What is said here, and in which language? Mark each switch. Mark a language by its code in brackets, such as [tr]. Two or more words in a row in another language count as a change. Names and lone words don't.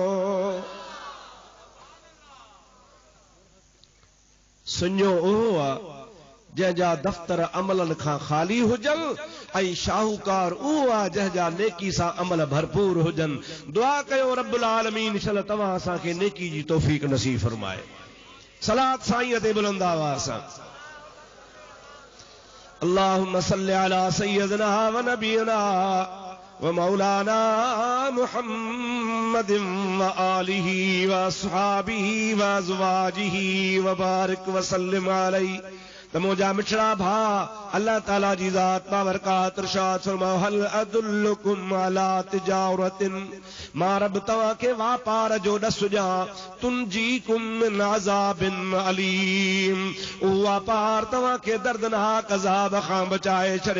[sd] सुञो उहो आहे जंहिंजा दफ़्तर अमलनि खां ख़ाली हुजनि, ऐं शाहूकार उहो आहे जंहिंजा नेकी सां अमल भरपूर हुजनि। दुआ कयो [ar] رب العالمين [sd] शल तव्हां असांखे नेकी जी तौफ़ीक़ नसीब फरमाए। सलात साईं ते बुलंद आवाज़ सां [ar] اللهم صل على سيدنا ونبينا ومولانا محمد وآله وأصحابه وأزواجه وبارك وسلم عليه. [sd] त मुंहिंजा मिठड़ा भा अल्लाह ताला जी ज़ात बाबरकात इरशाद फरमाओ [ar] هل أدلكم على تجارة, [sd] मां रब तव्हांखे वापार जो ॾस ॾियां, [ar] تنجيكم من عذاب أليم, [sd] उहो वापार तव्हांखे दर्दनाक अज़ाब खां बचाए छॾे।